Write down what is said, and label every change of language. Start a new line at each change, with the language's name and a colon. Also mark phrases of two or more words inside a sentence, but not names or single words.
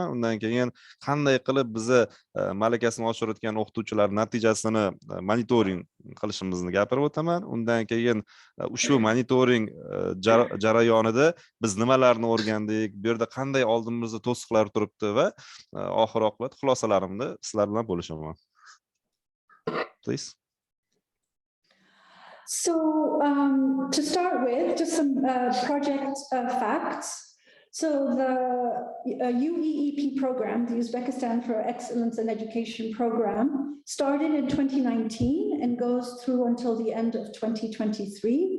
Uzbek: Undan keyin qanday qilib bizni malakasini oshirayotgan o'qituvchilar natijasini monitoring qilishimizni gapirib o'taman. Undan keyin ushbu monitoring jarayonida biz nimalarni o'rgandik, bu yerda qanday oldimizda to'siqlar turibdi va oxir oqibat xulosalarimni sizlar bilan bo'lishaman.
English: Please. So to start with, just some project facts. So the UEEP program, the Uzbekistan for Excellence in Education program, started in 2019 and goes through until the end of 2023.